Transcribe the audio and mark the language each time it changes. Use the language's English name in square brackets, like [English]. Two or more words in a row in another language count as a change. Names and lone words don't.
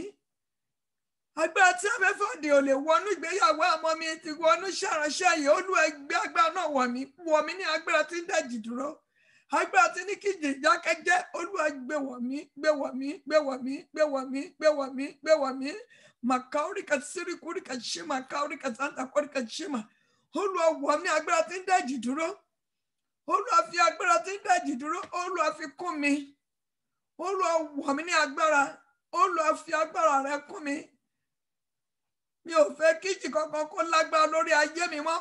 [Yoruba] Agbára tí afẹ́fẹ́ òdì ò lè wọnú ìgbéyàwó ọmọ mi ti wọnú ṣàránṣẹ́ yìí. Olúwa gbé agbára náà wọ̀ mí ní agbára tí ń dá ìjì dúró. Agbára tí ní kí ìjì dákẹ́jẹ́. Olúwa gbé wọ̀ mí, gbé wọ̀ mí, gbé wọ̀ mí, gbé wọ̀ mí, gbé wọ̀ mí, gbé wọ̀ mí. Makauri katsiri kuri kashima, kauri katsanta kuri kashima. Olúwa wọ̀ mí agbára tí ń dá ìjì dúró. Olúwa fi agbára tí ń dá ìjì dúró. Olúwa fi kún mi. Olúwa wọ̀ mí ní agbára. Olúwa fi agbára rẹ kún mi. Mi ò fẹ́ kí ìjì kankan kó lágbára lórí ayé mi mọ́.